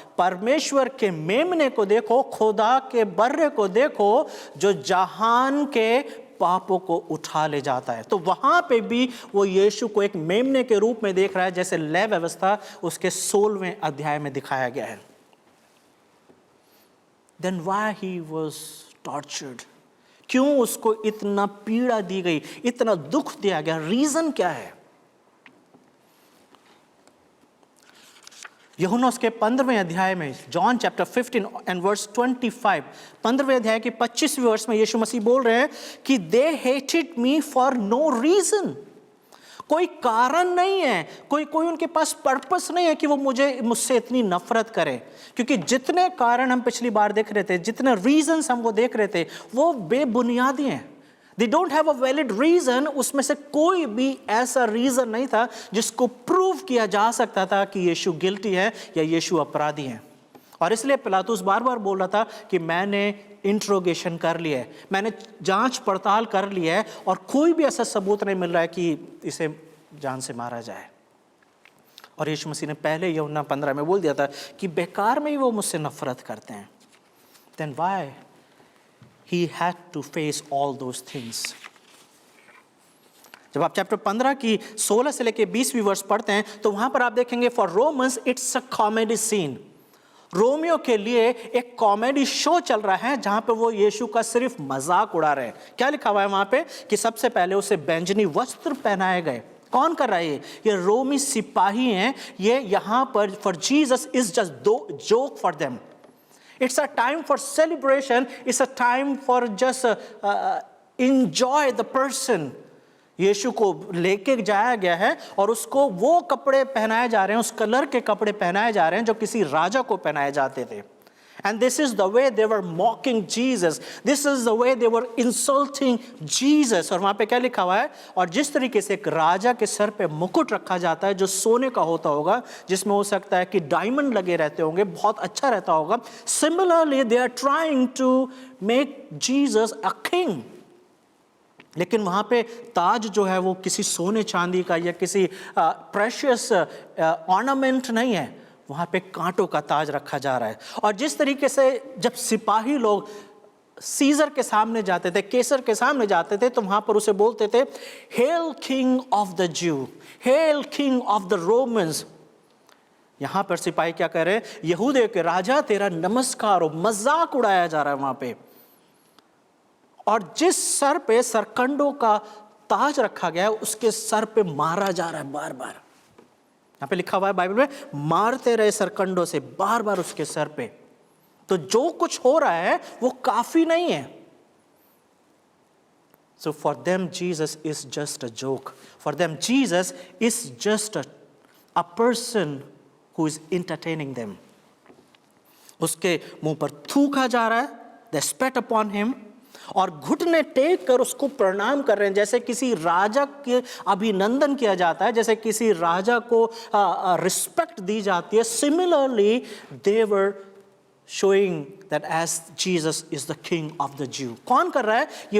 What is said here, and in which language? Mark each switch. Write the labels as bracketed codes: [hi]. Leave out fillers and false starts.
[hi] परमेश्वर के मेमने को देखो, खुदा के बर्रे को देखो जो जहान के पापों को उठा ले जाता है। तो वहां पे भी वो यीशु को एक मेमने के रूप में देख रहा है, जैसे लय व्यवस्था उसके 16वें अध्याय में दिखाया गया है। [en] Then why he was tortured? [hi] क्यों उसको इतना पीड़ा दी गई, इतना दुख दिया गया? रीजन क्या है? यूहन्ना उसके 15वें अध्याय में, जॉन चैप्टर 15 एंड वर्स 25, 15वें अध्याय के 25वें वर्ष में यीशु मसीह बोल रहे हैं कि [en] They hated me for no reason. [hi] कोई कारण नहीं है, कोई उनके पास पर्पस नहीं है कि वो मुझसे इतनी नफरत करे, क्योंकि जितने कारण हम पिछली बार देख रहे थे, जितने रीजंस हम वो देख रहे थे, वो बेबुनियादी हैं। [en] They don't have a valid reason। [hi] उसमें से कोई भी ऐसा रीजन नहीं था जिसको प्रूव किया जा सकता था कि यीशु गिल्टी है या यीशु अपराधी है। और इसलिए पिलातुस बार बार बोल रहा था कि मैंने इंट्रोगेशन कर लिया है, मैंने जांच पड़ताल कर ली है और कोई भी ऐसा सबूत नहीं मिल रहा है कि इसे जान से मारा जाए। और यीशु मसीह ने पहले यूहन्ना 15 में बोल दिया था कि बेकार में ही वो मुझसे नफरत करते हैं। [en] Then why he had to face all those things? [hi] जब आप चैप्टर 15 की 16 से लेके 20वीं वर्ष पढ़ते हैं तो वहां पर आप देखेंगे [en] For Romans it's a comedy scene. [hi] Romeo के लिए एक कॉमेडी शो चल रहा है जहां पे वो यीशु का सिर्फ मजाक उड़ा रहे हैं। क्या लिखा हुआ है वहां पे कि सबसे पहले उसे बैंजनी वस्त्र पहनाए गए। कौन कर रहा है ये रोमी सिपाही हैं। ये यहां पर [en] For Jesus is just the joke for them. It's a time for celebration, it's a time for just enjoy the person। [hi] यीशु को लेके जाया गया है और उसको वो कपड़े पहनाए जा रहे हैं, उस कलर के कपड़े पहनाए जा रहे हैं जो किसी राजा को पहनाए जाते थे। [en] And this is the way they were mocking Jesus. This is the way they were insulting Jesus। [hi] और वहाँ पे क्या लिखा हुआ है, और जिस तरीके से एक राजा के सर पे मुकुट रखा जाता है जो सोने का होता होगा, जिसमें हो सकता है कि डायमंड लगे रहते होंगे, बहुत अच्छा रहता होगा। [en] Similarly, they are trying to make Jesus a king। [hi] लेकिन वहाँ पे ताज जो है वो किसी सोने चांदी का या किसी प्रेशियस ऑर्नामेंट नहीं है, वहाँ पे कांटों का ताज रखा जा रहा है। और जिस तरीके से जब सिपाही लोग सीजर के सामने जाते थे, केसर के सामने जाते थे, तो वहाँ पर उसे बोलते थे [en] Hail king of the Jew, hail king of the Romans. [hi] यहाँ पर सिपाही क्या कह रहे हैं, यहूदियों के राजा तेरा नमस्कार, और मजाक उड़ाया जा रहा है वहाँ पे। और जिस सर पे सरकंडों का ताज रखा गया है उसके सर पे मारा जा रहा है बार बार। यहाँ पे लिखा हुआ है बाइबल में, मारते रहे सरकंडों से बार बार उसके सर पे। तो जो कुछ हो रहा है वो काफी नहीं है। [en] So for them Jesus is just a joke. For them Jesus is just a person who is entertaining them। [hi] उसके मुंह पर थूका जा रहा है, [en] they spat upon him, [hi] और घुटने टेक कर उसको प्रणाम कर रहे हैं, जैसे किसी राजा के अभिनंदन किया जाता है, जैसे किसी राजा को रिस्पेक्ट दी जाती है। [en] Similarly they were showing that as Jesus is the king of the Jew. [hi] कौन कर रहा है ये?